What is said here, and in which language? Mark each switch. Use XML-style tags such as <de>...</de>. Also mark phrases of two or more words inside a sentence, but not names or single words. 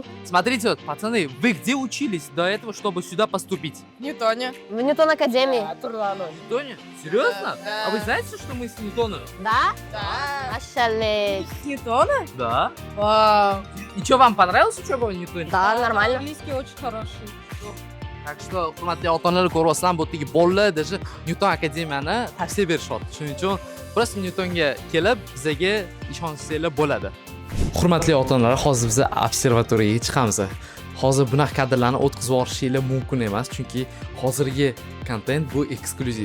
<ru>Смотрите, вот, пацаны, вы где учились до этого, чтобы сюда поступить? В Ньютоне. В Ньютон Академии. Ньютоне? Серьезно? Да. А вы знаете, что мы с Ньютона? Да? Да. Машаллек. С Ньютона? Да. Вау. И что, вам понравилась учеба в Ньютоне? Да, нормально. Английский очень хороший. Так что,</ru> <uz>hurmatli ota-onalar ko'ryapsizlar, bu yerdagi bolalar даже Newton akademiyani tavsiya berishyapti. Shuning uchun просто Newtonga kelib, bizga ishonsanglar bo'ladi. Hurmatli ota-onalar, hozir biz observatoriyaga chiqamiz. Hozir bunaqa kadrlarni o'tkazib yuborishinglar mumkin emas, chunki hozirgi kontent bu eksklyuziv.</uz>